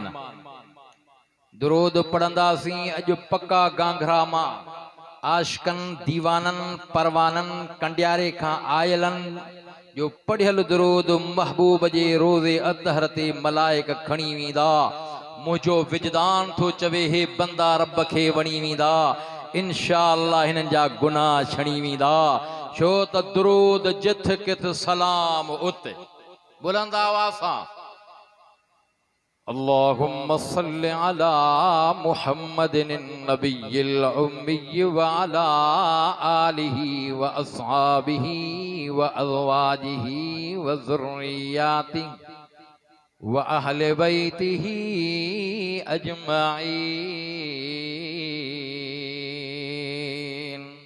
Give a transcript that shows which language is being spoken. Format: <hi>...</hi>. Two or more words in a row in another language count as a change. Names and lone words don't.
<sd>दुरूद पढ़ंदासीं अॼु पक्का गांघरा मां आशिकन दीवानन परवानन कंडियारे खां आयलन जो पढ़ियल दुरूद महबूब जे रोज़े अतहर ते मलाइक खणी वेंदा। मुझो विजदान थो चवे हे बंदा रब खे वणी वेंदा। इंशाअल्लाह हिननि जा गुनाह छणी वेंदा। छो त दुरूद जिथ किथ सलाम उत। बुलंद आवाज़ सां</sd> <ar>اللهم صل على محمد النبي الأمي وعلى آله وأصحابه وأزواجه وذرياته وأهل بيته أجمعين.</ar>